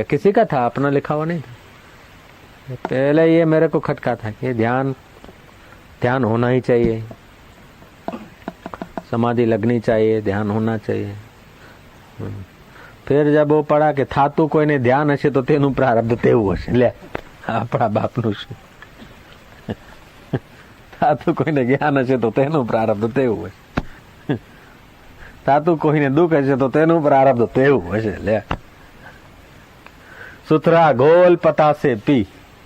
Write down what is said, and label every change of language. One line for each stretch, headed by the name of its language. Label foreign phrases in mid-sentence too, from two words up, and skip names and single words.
Hindi: किसी का था, अपना लिखा हुआ नहीं था। पहले ये मेरे को खटका था कि ध्यान होना ही चाहिए, समाधि लगनी चाहिए, ध्यान होना चाहिए। फिर जब वो पढ़ा कि
Gujarati: થાતું કોઈને ધ્યાન હશે તો તેનું પ્રારબ્ધ તેવું હશે। લે આપણા બાપનું શું। થાતું કોઈને જ્ઞાન હશે તો તેનું પ્રારબ્ધ તેવું હશે। થાતું કોઈને દુખ હશે તો તેનું પ્રારબ્ધ તેવું હશે।
Hindi: ले सुथरा घोल पतासे पी।